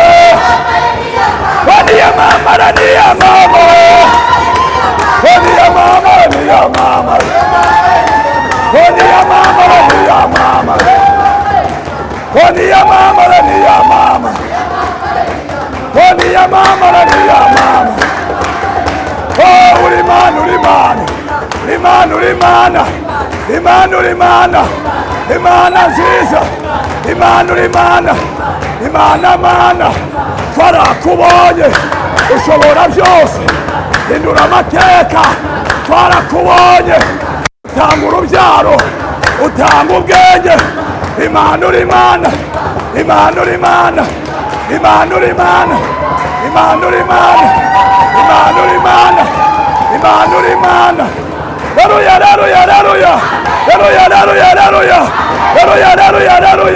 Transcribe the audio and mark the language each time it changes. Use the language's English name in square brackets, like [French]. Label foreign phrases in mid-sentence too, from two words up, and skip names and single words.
[Swahili] Kwani ya mama ni ya mama. Kwani ya mama ni ya mama. Kwani ya mama ni ya mama. Kwani ya mama ni ya mama. Kwani ya mama ni ya mama. [Kinyarwanda] Oh, ulimana, ulimana, ulimana, ulimana, ulimana, ulimana, ulimana nziza, ulimana, ulimana, ulimana, mana, twarakubonye, ushobora byose, hindura amateka, twarakubonye, utanga urubyaro, utanga ubwenge, Imana, ulimana, Imana, ulimana, Imana, ulimana, Imana, ulimana, Imana, ulimana, Imana, ulimana. Haleluya, haleluya, haleluya, haleluya, haleluya, haleluya, haleluya, haleluya, haleluya.